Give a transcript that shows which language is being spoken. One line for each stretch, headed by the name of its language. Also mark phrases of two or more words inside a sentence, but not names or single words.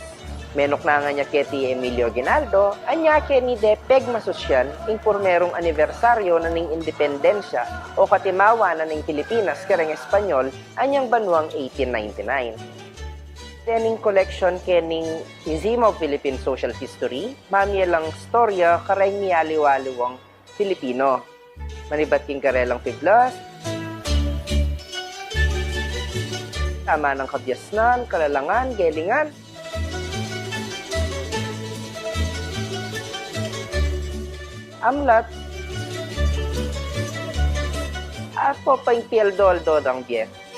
Pampanga: Menok na nga niya keti Emilio Aguinaldo, anya ke ni de pegmasosyan king pormerong anibersaryo na ning independensya o katimawa na ning Pilipinas kareng Espanyol anyang banwang 1899. Tening collection kening Museum of Philippine Social History, mamielang storya karay miyaliwaliwang Filipino. Manibat king karelang piblas, tama ng kabyasnan, kalalangan, gelingan. Amlat, apo pa yung piel-doldo ng biye.